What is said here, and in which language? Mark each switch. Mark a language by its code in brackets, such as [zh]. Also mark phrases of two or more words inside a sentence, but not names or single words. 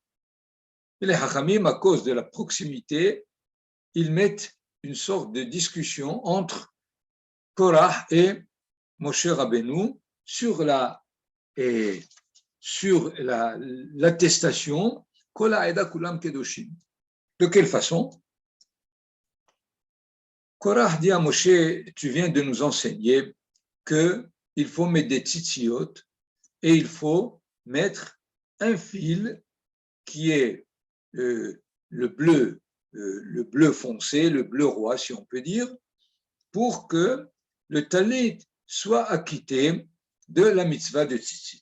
[fr] Et les Hachamim, à cause de la proximité, ils mettent une sorte de discussion entre Korah et Moshe Rabbeinu sur l'attestation [he] כל העדה כולם קדושים. [fr] De quelle façon? Korah dit à Moshe, tu viens de nous enseigner qu'il faut mettre des tzitziot et il faut mettre un fil qui est le bleu foncé, le bleu roi, si on peut dire, pour que le talit soit acquitté de la mitzvah de tzitzit.